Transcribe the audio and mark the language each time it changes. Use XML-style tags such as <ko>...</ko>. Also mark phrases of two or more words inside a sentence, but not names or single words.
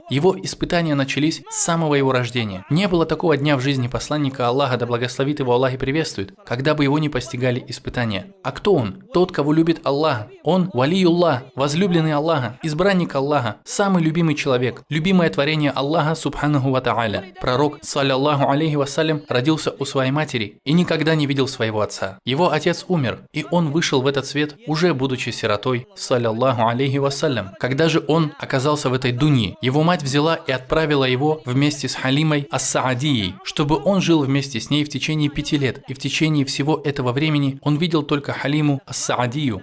<ru>Его испытания начались с самого его рождения. Не было такого дня в жизни посланника Аллаха, да благословит его Аллах и приветствует, когда бы его не постигали испытания. А кто он? Тот, кого любит Аллах. Он валиюллах, возлюбленный Аллаха, избранник Аллаха, самый любимый человек, любимое творение Аллаха</ru> <ar>سبحانه وتعالى.</ar> <ru>Пророк,</ru> <ar>صلى الله عليه وسلم,</ar> <ru>родился у своей матери и никогда не видел своего отца. Его отец умер, и он вышел в этот свет, уже будучи сиротой,</ru> <ar>صلى الله عليه وسلم.</ar> <ru>Когда же он оказался в этой дунье, его мать взяла и отправила его вместе с Халимой ас-Саадией, чтобы он жил вместе с ней в течение 5 лет, и в течение всего этого времени он видел только Халиму ас-Саадию.</ru>